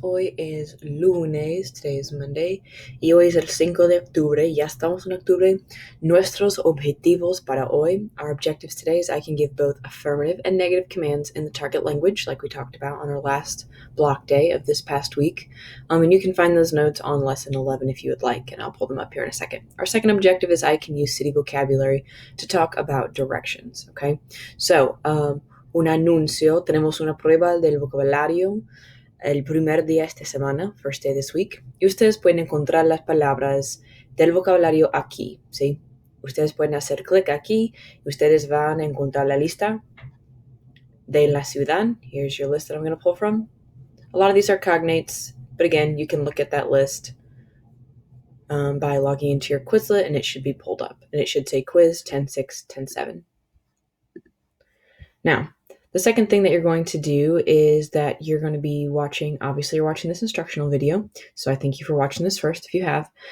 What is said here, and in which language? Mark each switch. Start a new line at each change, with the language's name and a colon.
Spanish: Hoy es lunes,
English: today is Monday,
Spanish: y hoy es el 5 de octubre. Ya estamos en octubre. Nuestros objetivos para hoy,
English: our objectives today is I can give both affirmative and negative commands in the target language, like we talked about on our last block day of this past week. And you can find those notes on lesson 11 if you would like, and I'll pull them up here in a second. Our second objective is I can use city vocabulary to talk about directions, okay?
Spanish: So, un anuncio, tenemos una prueba del vocabulario el primer día esta semana,
English: first day this week,
Spanish: y ustedes pueden encontrar las palabras del vocabulario aquí, ¿sí? Ustedes pueden hacer clic aquí y ustedes van a encontrar la lista de la ciudad.
English: Here's your list that I'm going to pull from. A lot of these are cognates, but again, you can look at that list by logging into your Quizlet, and it should be pulled up. And it should say quiz 10.6, 10.7. Now, the second thing that you're going to do is that you're going to be watching, obviously you're watching this instructional video, so I thank you for watching this first if you have.